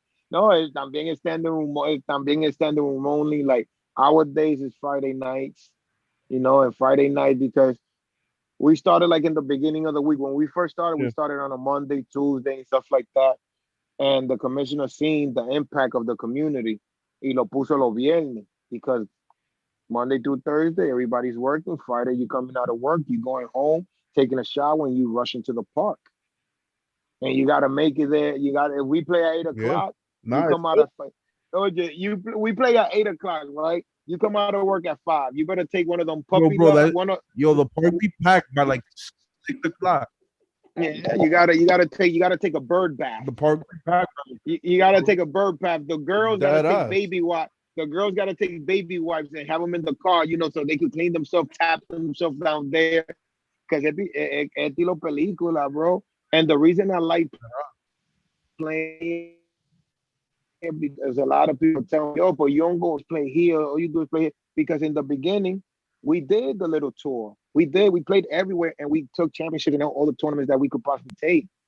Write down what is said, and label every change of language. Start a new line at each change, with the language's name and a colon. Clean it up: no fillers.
Spanish: No, también es
English: standing room only. Like, our days is Friday nights, you know, and Friday night because we started like in the beginning of the week. When we first started, we started on a Monday, Tuesday, and stuff like that. And the commissioner seen the impact of the community.
Spanish: Y lo puso los viernes
English: because Monday through Thursday, everybody's working. Friday, you coming out of work, you going home, taking a shower, and you rushing to the park. And you got to make it there. If we play at 8 o'clock, you come out at 5. We play at 8 o'clock, right? You come out of work at 5. You better take one of them puppies. The park be packed by like 6 o'clock. Yeah, you gotta take a bird bath. The park be packed. You gotta take a bird bath. The girls gotta take baby wipes. The girls gotta take baby wipes and have them in the car, you know, so they can clean themselves, tap themselves down there.
Spanish: Because es estilo película, bro.
English: And the reason I like playing because a lot of people tell me, oh, but you don't go play here, or you do play here. Because in the beginning, we did the little tour. We played everywhere, and we took championships in all the tournaments that we could possibly take.